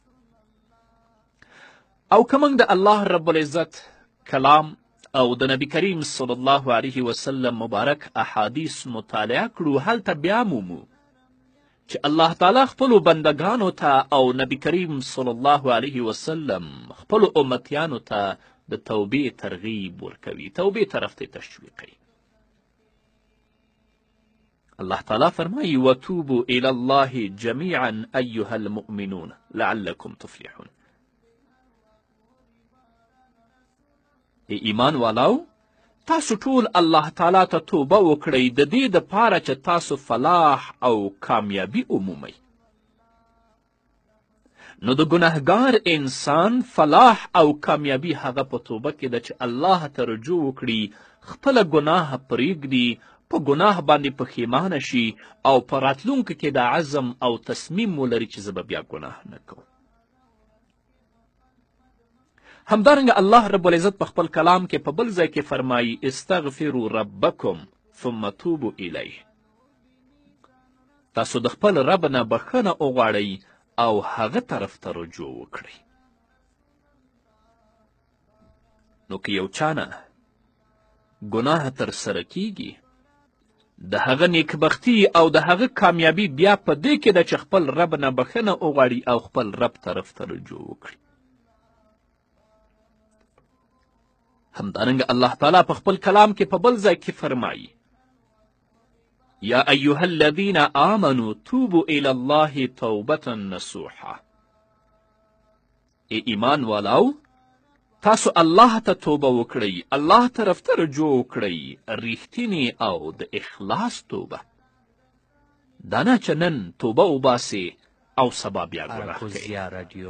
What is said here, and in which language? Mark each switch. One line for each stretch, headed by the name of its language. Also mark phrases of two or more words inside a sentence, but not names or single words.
Pashto: او که موږ د الله رب العزت کلام او د نبی کریم
Arabic: صلی الله علیه وسلم
Pashto: مبارک احادیث مطالعه کړو، هلته بیا مومو چې الله تعالی خپلو بندگانو ته او نبی کریم
Arabic: صلی الله علیه وسلم
Pashto: خپلو امتیانو ته د توبې ترغیب ورکوي، توبې طرف ته تشویقوي. الله تعالی فرمایي
Arabic: وتوبوا الی الله جمیعا ایها المؤمنون لعلکم تفلحون.
Pashto: ای ایمان والاو، تاسو ټول الله تعالی ته توبه وکړئ د دې دپاره چې تاسو فلاح او کامیابي ومومئ. نو د ګنهګار انسان فلاح او کامیابي هغه په توبه کې ده چې الله ته رجوع وکړي، خپله ګناه پرېږدي، په ګناه باندې پښیمانه شي او په راتلونکي کې د عزم او تصمیم ولري چې زه به بیا ګناه نه کوم. همدارنګه الله رب العزت په خپل کلام کې په بل ځای کې فرمایي
Arabic: استغفروا ربکم ثم توبوا الیه.
Pashto: تاسو د خپل رب نه بخښنه وغواړئ او هغه طرف ته رجوع وکړئ. نو که یو چا نه ګناه ترسره کیږي، د هغه نیکبختي او د هغه کامیابي بیا په دې کې ده چې خپل رب نه بخښنه وغواړي او خپل رب طرف ته رجوع وکړي. همدارنګه الله تعالی په خپل کلام کې په بل ځای کې فرمایي
Arabic: یا ایها الذین آمنوا توبوا الی الله توبة نصوحا.
Pashto: ای ایمان والاو، تاسو الله ته توبه وکړئ، الله طرف ته رجوع وکړئ، ریښتینې او د اخلاص توبه. دا نه چې نن توبه وباسې او سبا بیا ګناه کوې.